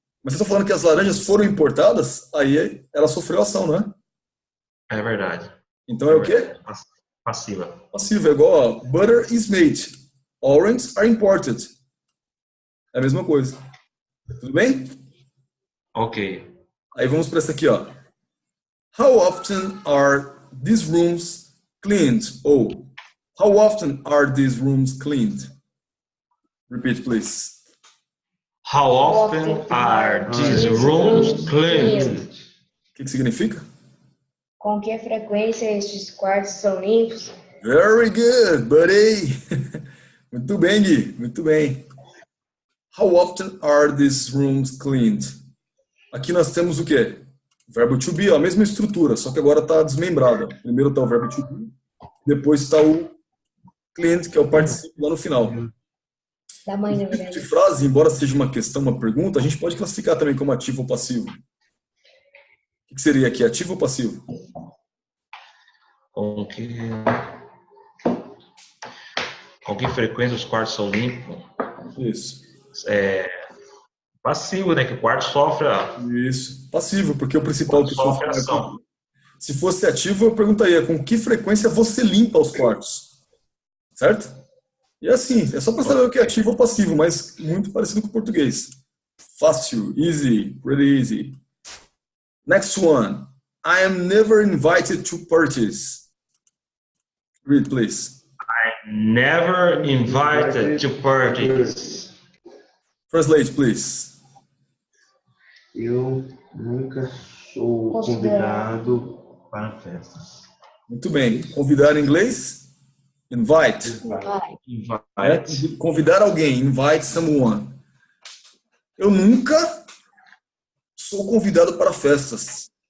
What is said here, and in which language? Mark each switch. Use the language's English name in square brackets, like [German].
[Portuguese] Mas se eu estou falando que as laranjas foram importadas, aí ela sofreu ação, não é? É verdade. Então é o quê? Passiva. Passiva, é igual, ó, [English] butter is made, oranges are imported. [Portuguese] É a mesma coisa. Tudo bem? Ok. Aí vamos para essa aqui, ó. [English] How often are these rooms cleaned? Ou, how often are these rooms cleaned? Repeat, please. How often are these rooms cleaned? [Portuguese] O que significa? Com que frequência estes quartos são limpos? [English] Very good, buddy. [Portuguese] Muito bem, Gui. Muito bem. [English] How often are these rooms cleaned? [Portuguese] Aqui nós temos o quê? Verbo to be, ó, a mesma estrutura, só que agora está desmembrada. Primeiro está o verbo to be, depois está o cleaned, que é o particípio lá no final. Da mãe, na Esse tipo verdade. de frase, embora seja uma questão, uma pergunta, a gente pode classificar também como ativo ou passivo. O que seria aqui, ativo ou passivo? Com que frequência os quartos são limpos? Isso. Passivo, né? Que o quarto sofre Isso. Passivo, porque o principal que sofre ação. Se fosse ativo, eu perguntaria com que frequência você limpa os quartos. Certo? E assim, é só para saber o que é ativo ou passivo, mas muito parecido com o português. Fácil, [English] easy, pretty easy. Next one. I am never invited to parties. Read, please. Never invited to parties. Translate, please. [Portuguese] Eu nunca sou convidado para festas. Muito bem. Convidar em inglês? Invite. [English] Invite. [Portuguese] Convidar alguém. [English] Invite someone. [Portuguese] Eu nunca sou convidado para festas.